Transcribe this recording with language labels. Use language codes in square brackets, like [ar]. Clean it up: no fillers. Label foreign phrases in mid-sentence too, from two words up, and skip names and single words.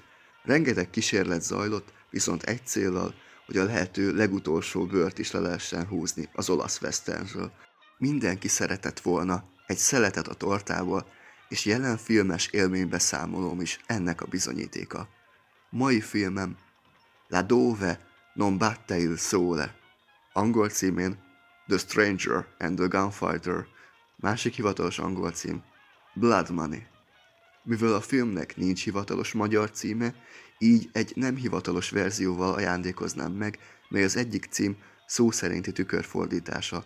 [hu] Rengeteg kísérlet zajlott, viszont egy céllal, hogy a lehető legutolsó bőrt is le lehessen húzni az olasz westernről. Mindenki szeretett volna egy szeletet a tortából, és jelen filmes élménybeszámolóm is ennek a bizonyítéka. Mai filmem La Dove non batte il sole, angol címén The Stranger and the Gunfighter, másik hivatalos angol cím Blood Money. Mivel a filmnek nincs hivatalos magyar címe, így egy nem hivatalos verzióval ajándékoznám meg, mely az egyik cím szó szerinti tükörfordítása.